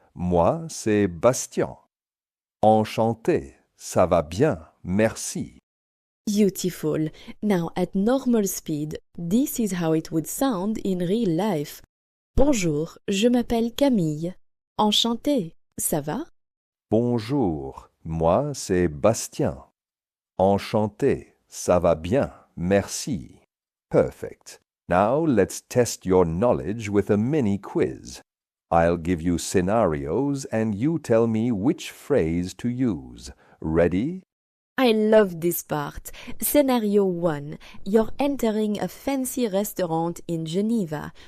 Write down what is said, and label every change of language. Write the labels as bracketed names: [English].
[French] Moi, c'est Bastien. Enchanté. Ça va bien. Merci. [English] Beautiful. Now at normal speed, this is how it would sound in real life. [French] Bonjour, je m'appelle Camille. Enchantée, ça va? Bonjour, moi c'est Bastien. Enchanté, ça va bien, merci. [English] Perfect. Now let's test your knowledge with a mini quiz. I'll give you scenarios and you tell me which phrase to use. Ready? I love this part. Scenario 1. You're entering a fancy restaurant in Geneva.